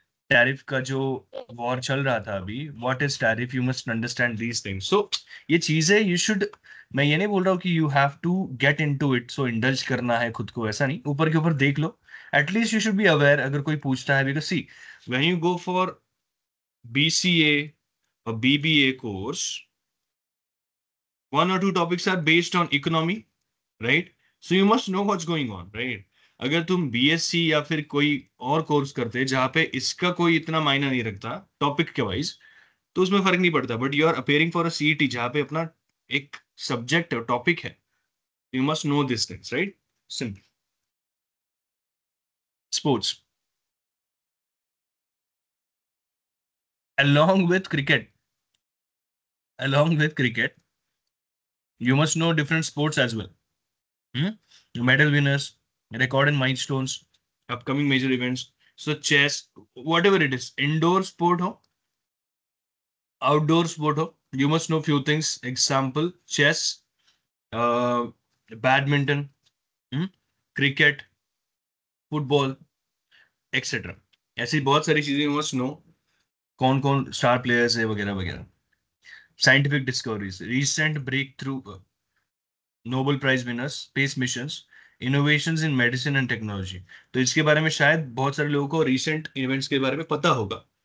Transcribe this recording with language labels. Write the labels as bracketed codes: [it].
[hi] Tariff का जो war चल रहा था अभी, [en] What is tariff, you must understand these things. [hi] सो ये चीजें यू शुड, मैं ये नहीं बोल रहा हूँ कि [en] you have to get into it, [hi] so indulge करना है खुद को, ऐसा नहीं. ऊपर के ऊपर देख लो. [en] at least you should be aware [hi] अगर कोई पूछता है. [en] Because see, when you go for BCA or BBA course, 1 or 2 topics are based on economy, right? So you must know what's going on, right? [hi] अगर तुम BSc या फिर कोई और कोर्स करते जहां पे इसका कोई इतना मायना नहीं रखता टॉपिक के वाइज, तो उसमें फर्क नहीं पड़ता. [en] but you are appearing for a CET [hi] जहां पे अपना एक सब्जेक्ट है, टॉपिक है. [en] You must know this things, right? Simple. Sports along with cricket, along with cricket, you must know different sports as well. Hmm? Medal winners, record and milestones, upcoming major events. So chess, whatever it is, indoor sport ho, outdoor sport ho, you must know few things. Example, chess, uh, badminton, hmm, cricket, football, etc. [hi] ऐसी बहुत सारी चीजें [en] you must know, [hi] कौन कौन star players है वगैरह वगैरह। [en] Scientific discoveries, recent breakthrough, Nobel prize winners, space missions, innovations in medicine and technology. [hi] तो इसके बारे में शायद बहुत सारे लोगों को रिसेंट इवेंट्स के बारे में पता होगा।